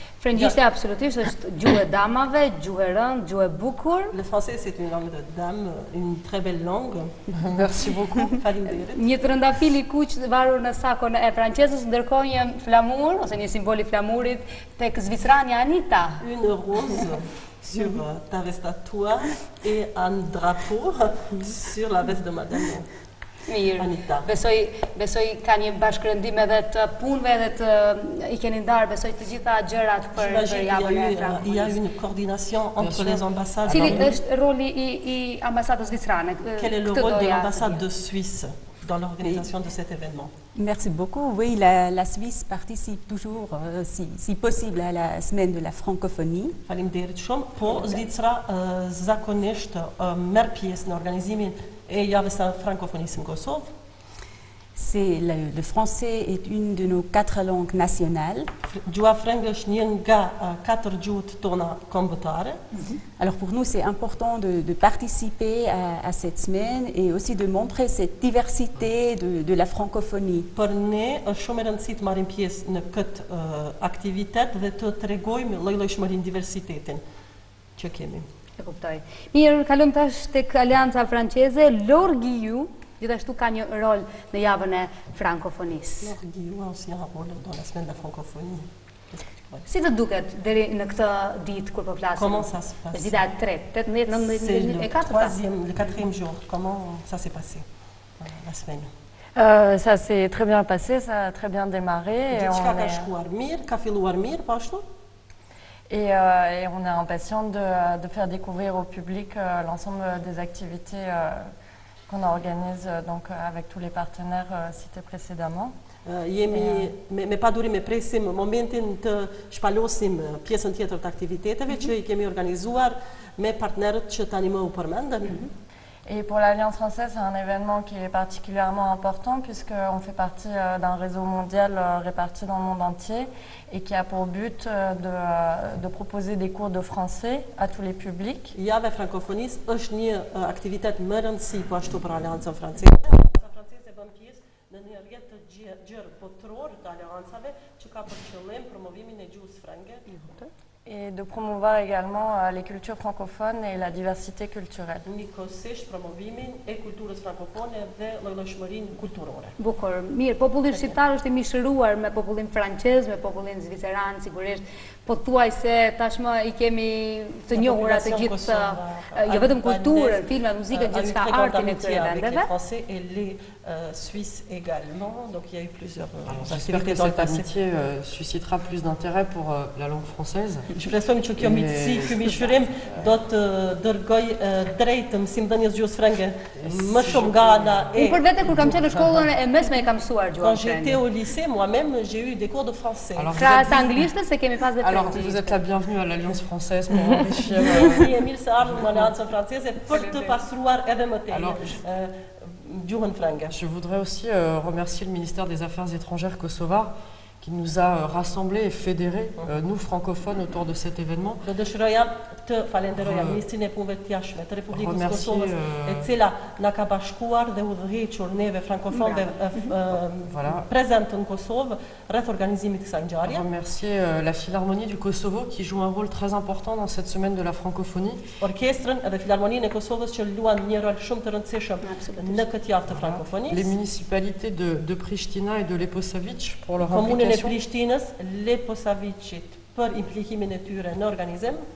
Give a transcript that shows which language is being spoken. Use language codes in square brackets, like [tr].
[sq] Frëngjishtja absolutisht është gjuhë e damave, gjuhë e rëndë, gjuhë e bukur. [fr] Le français c'est une langue de dame, une très belle langue. Merci beaucoup. [sq] Faleminderit. Një trëndafil i kuq varur në sakon e francezës, ndërkohë një flamur ose një simbol i flamurit tek zvicrania Anita. [fr] Une rose sur ta veste à toi et un drapeau sur la veste de madame Anita. [sq] Besoj ka një bashkërëndim edhe të punëve edhe të i keni ndarë, besoj të gjitha gjërat për javën e frankofonisë. [fr] Il y a une coordination entre les ambassades. [sq] Cili është roli i ambasadës zvicrane? [fr] Quel est le rôle de l'ambassade de Suisse dans l'organisation de cet événement? Merci beaucoup. Oui, la Suisse participe toujours, si possible, à la semaine de la francophonie. [sq] Faleminderit shumë, po Zvicra zakonisht merr pjesë në organizimin e javës së frankophonisë në Kosovë. [fr] Le français est une de nos 4 langues nationales. [sq] Gjuha frënge është një nga 4 gjuhët tona kombëtare. [fr] Alors pour nous, c'est important de participer à cette semaine et aussi de montrer cette diversité de la francophonie. [sq] Për ne është shumë e rëndësishme të marrim pjesë në këtë aktivitet dhe të tregojmë lloj-llojshmërinë, diversitetin që kemi. E kuptoj. Mirë, kalojmë tash tek Aleanca Franceze. Laure Guillou gjithashtu ka një rol në javën e frankofonisë. [fr] Laure Guillou a aussi un rôle dans la semaine de la francophonie. [sq] Si të duket deri në këtë ditë kur po flasim? [fr] Comment ça se passe? [sq] Dita e tretë, 18, 19, [fr] C'est 20 le [sq] e 4. [fr] le quatrième jour. Comment ça s'est passé la semaine? Ça s'est très bien passé, ça a très bien démarré. [sq] Gjithçka ka shkuar mirë, ka filluar mirë, po ashtu? [fr] Et on est impatient de faire découvrir au public l'ensemble des activités qu'on organise donc, avec tous les partenaires cités précédemment. [sq] Me padurim e presim momentin të shpalosim pjesën tjetër të aktiviteteve që I kemi organizuar me partnerët që tani më u përmendën. [fr] Et pour l'Alliance française, c'est un événement qui est particulièrement important puisqu'on fait partie d'un réseau mondial réparti dans le monde entier et qui a pour but de proposer des cours de français à tous les publics. [sq] Java e frankofonisë është një aktivitet më rëndësi po ashtu për Aleancën Franceze. Aleanca Franceze bën pjesë në një rrjet të gjerë botëror të aleancave që ka për qëllim promovimin e gjuhës frenge. [fr] Et de promouvoir également les cultures francophones et la diversité culturelle. [sq] Njëkohësisht promovimin e kulturës frankofone dhe llojshmërinë kulturore. Bukur. Mirë, populli shqiptar është I mishëruar me popullin francez, me popullin zviceran, sigurisht. Po thuaj se tashmë I kemi të njohura të gjithë, jo vetëm kulturën, filmat, muzikën, gjithçka artin e këtyre vendeve. [fr] Les Français et les Suisses également, donc il y a eu plusieurs J'espère que cette amitié suscitera plus d'intérêt pour la langue française. [sq] Shpresojmë që kjo miqësi, ky mishërim do të dërgoj drejt mësimdhënies gjuhës frenge më shumë nga ana e. Unë për vete kur kam qenë në shkollën e mesme e kam mësuar gjuhën [fr] Quand j'étais au lycée, moi-même, j'ai eu des cours de français. [sq] Krahas anglishtës se kemi pas dhe [fr] Alors, vous êtes la bienvenue à l'Alliance française pour enrichir. [sq] Mirë mirë se ardhëm në Aleancën Franceze për të pasuruar edhe më tej gjuhën frenge. [fr] Je voudrais aussi remercier le ministère des Affaires étrangères kosovar qui nous a rassemblés et fédérés, nous francophones, autour de cet événement. [sq] Do dëshiroja të falenderoja Ministrinë e Punëve të Jashtme të Republikës Kosovës, e cila na ka bashkuar dhe udhëhequr neve frankofonëve prezent në Kosovë rreth organizimit të kësaj ngjarje. [fr] Remercier la Philharmonie du Kosovo qui joue un rôle très important dans cette semaine de la francophonie. [sq] Orkestrën dhe Filharmoninë e Kosovës që luan një rol shumë të rëndësishëm në këtë javë të frankofonisë. [fr] Les municipalités de Pristina et de Leposavić pour leur [sq] Komunën e [fr] implication. [sq] Prishtinës, Leposavicit për implikimin e tyre në organizim.